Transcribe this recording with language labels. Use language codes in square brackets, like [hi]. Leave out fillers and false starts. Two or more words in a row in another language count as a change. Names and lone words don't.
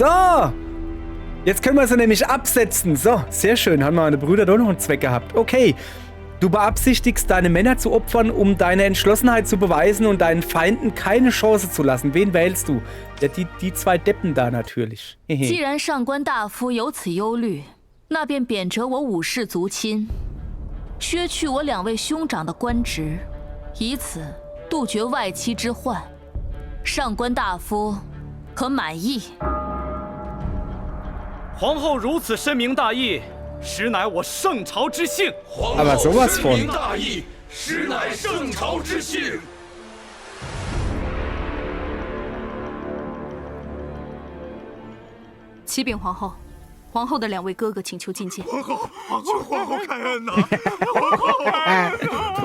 [de] Jetzt können wir sie nämlich absetzen. So, sehr schön. Haben meine Brüder doch noch einen Zweck gehabt. Okay. Du beabsichtigst, deine Männer zu opfern, um deine Entschlossenheit zu beweisen und deinen Feinden keine Chance zu lassen. Wen wählst du? Ja, die zwei Deppen da natürlich. [zh] 既然上官大夫有此忧虑，那便贬谪我武氏族亲，削去我2位兄长的官职，以此杜绝外戚之患。上官大夫可满意？皇后如此深明大义，实乃我圣朝之幸。 [de] Aber sowas von. [zh] 大义，实乃圣朝之幸。启禀皇后，皇后的2位哥哥请求觐见。皇后，求皇后开恩呐！皇后开恩呐！